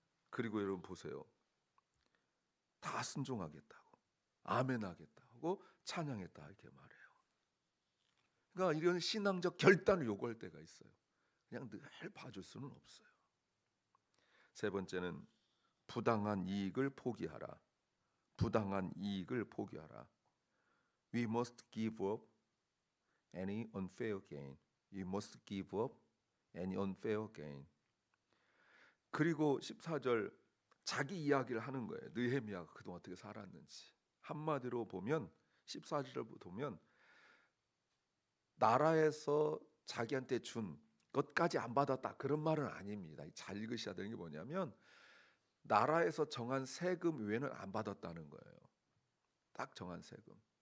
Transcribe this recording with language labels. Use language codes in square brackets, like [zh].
[ko] 그리고 여러분 보세요. 다 순종하겠다고 아멘하겠다고 찬양했다 이렇게 말해요. 그러니까 이런 신앙적 결단을 요구할 때가 있어요. 그냥 늘 봐줄 수는 없어요. 세 번째는 부당한 이익을 포기하라. 부당한 이익을 포기하라. [en] We must give up any unfair gain. We must give up any unfair gain. [ko] 그리고 14절 자기 이야기를 하는 거예요. 느헤미야가 그동안 어떻게 살았는지. 한마디로 보면 14절을 보면 나라에서 자기한테 준 것까지 안 받았다 그런 말은 아닙니다. 잘 읽으셔야 되는 게 뭐냐면 나라에서 정한 세금 외에는 안 받았다는 거예요. 딱 정한 세금.